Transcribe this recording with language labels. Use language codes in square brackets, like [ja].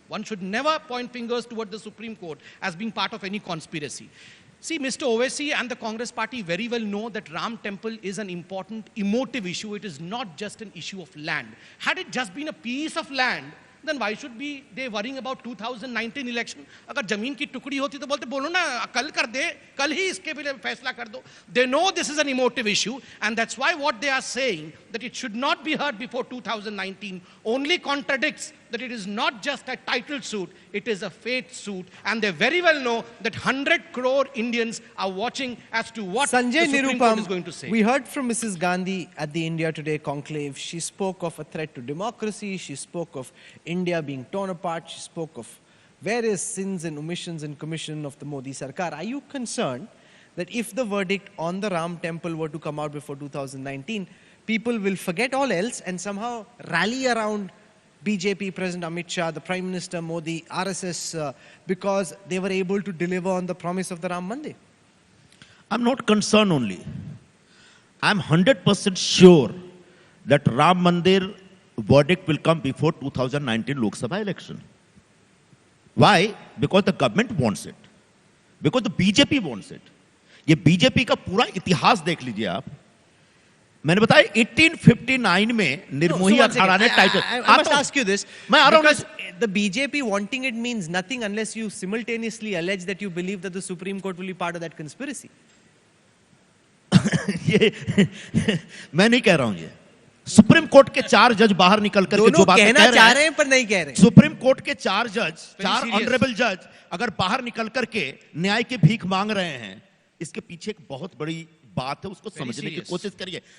[en] One should never point fingers toward the Supreme Court as being part of any conspiracy. See, Mr. Owaisi and the Congress party very well know that Ram Temple is an important emotive issue. It is not just an issue of land. Had it just been a piece of land, then why should be they worrying about 2019 election? [hi] अगर जमीन की टुकड़ी होती तो बोलते बोलो ना कल कर दे, कल ही इसके लिए फैसला कर दो. [en] They know this is an emotive issue, and that's why what they are saying that it should not be heard before 2019 only contradicts that it is not just a title suit, it is a fate suit, and they very well know that 100 crore Indians are watching as to what Sanjay the Supreme Court is going to say. We heard from Mrs. Gandhi at the India Today conclave. She spoke of a threat to democracy. She spoke of India being torn apart. She spoke of various sins and omissions and commission of the Modi Sarkar. Are you concerned that if the verdict on the Ram Temple were to come out before 2019, people will forget all else and somehow rally around BJP, President Amit Shah, the Prime Minister Modi, RSS, because they were able to deliver on the promise of the Ram Mandir? I'm not concerned only. I'm 100% sure that Ram Mandir verdict will come before 2019 Lok Sabha election. Why? Because the government wants it. Because the BJP wants it. [hi] ये BJP का पूरा इतिहास देख लीजिए आप. मैंने बताया 1859 में निर्मोही अखाड़ा ने title. [en] I must ask you this, because the BJP wanting it means nothing unless you simultaneously allege that you believe that the Supreme Court will be part of that conspiracy. [hi] ये मैं नहीं कह रहा हूं. ये सुप्रीम कोर्ट के 4 जज बाहर निकल करके जो बातें कहना चाह रहे हैं पर नहीं कह रहे. सुप्रीम कोर्ट के 4 जज, 4 ऑनरेबल जज अगर बाहर निकल करके न्याय की भीख मांग रहे हैं, इसके पीछे एक बहुत बड़ी बात है, उसको समझने की कोशिश करिए.